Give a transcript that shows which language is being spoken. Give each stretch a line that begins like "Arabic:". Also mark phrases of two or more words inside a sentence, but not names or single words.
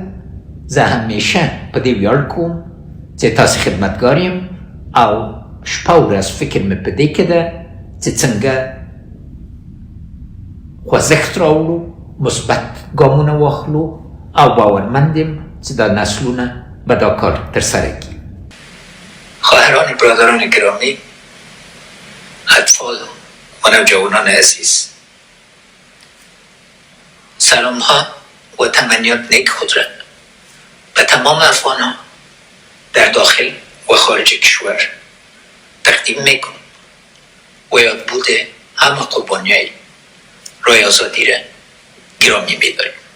Pashto: زه همیشه په دې ویاړ کوم چې تاسې خدمتګار یم او شپه ورځ فکر مې په دې کې ده چې څنګه خوځښت راوړو، مثبت ګامونه واخلو او باورمند یم چې دا نسلونه به دا کار ترسره کړي.
Persian: خواهران برادران گرامی، اطفال و نوجوانان عزیز، سلام ها و تمنیات نیک خود را به تمام افغان ها در داخل و خارج کشور تقدیم میکنم و یاد بوده همه قربانی های رای آزادی را گرامی میداریم.